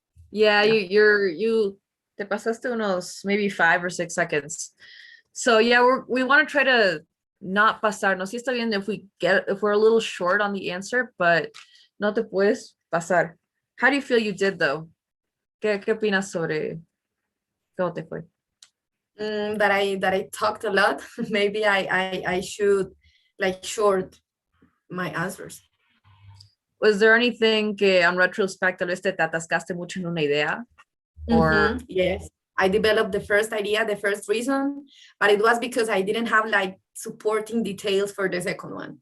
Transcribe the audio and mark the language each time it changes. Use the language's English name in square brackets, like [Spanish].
[English] Yeah, you [Spanish] te pasaste unos [English] maybe 5 or 6 seconds. So yeah, we want to try to not pasarnos. [Spanish] Sí está bien [English] if we're a little short on the answer, but [Spanish] no te puedes pasar. [English] How do you feel you did though? [Spanish] ¿Qué opinas sobre cómo te fue? [English] That I talked a lot. Maybe I should short my answers. Was there anything [Spanish] que [English] on retrospect [Spanish] tal vez te atascaste mucho en una idea? Or [English] yes, I developed the first idea, the first reason, but it was because I didn't have supporting details for the second one.